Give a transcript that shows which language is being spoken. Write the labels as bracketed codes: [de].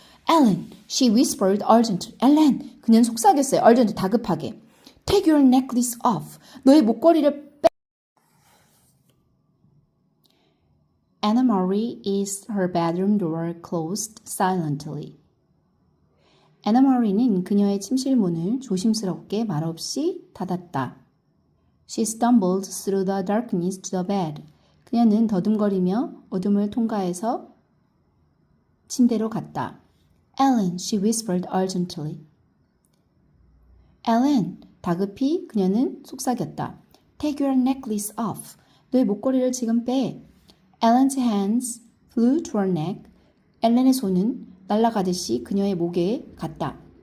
[en] Ellen, she whispered urgently. [ko] Ellen, 그녀는 속삭였어요. urgent, 다급하게. [en] Take your necklace off. [ko] 너의 목걸이를 빼. [en] Anna Marie is her bedroom door closed silently. [ko] 애나마리는 그녀의 침실 문을 조심스럽게 말없이 닫았다. [en] She stumbled through the darkness to the bed. [ko] 그녀는 더듬거리며 어둠을 통과해서 침대로 갔다. [en] Ellen, she whispered urgently. [ko] Ellen, 다급히 그녀는 속삭였다. [en] Take your necklace off. [ko] 너의 목걸이를 지금 빼. [en] Ellen's hands flew to her neck. [ko] 엘렌의 손은 날아가듯이 그녀의 목에 갔다.